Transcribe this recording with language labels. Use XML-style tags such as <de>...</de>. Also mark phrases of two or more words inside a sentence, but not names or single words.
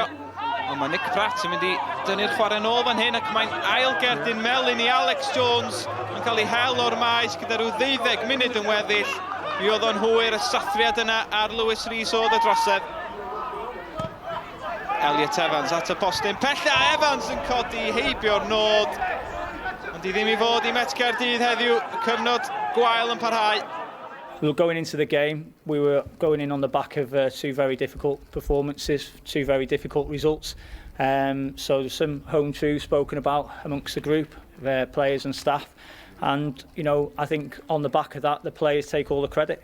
<cy>Ond mae Nick Pratt yn mynd i dynnu'r chwarae nôl fan hyn, ac mae'n ail Gerdyn Melin i Alex Jones yn cael ei hel o'r maes gyda rhyw 12 munud yn weddill. Mi oedd o'n hwyr y sathriad yna ar Lewis Rees oedd y drosedd. Elliot Evans at y postyn pella, Evans yn codi heibio'r nod. Ond i ddim i fod i Met Caerdydd heddiw, y cyfnod gwael yn parhau.</cy> <en>We were going into the game, we were going in on the back of 2 very difficult performances, 2 very difficult results. So there's some home truths spoken about amongst the group, players and staff. And, you know, I think on the back of that, the players take all the credit.</en>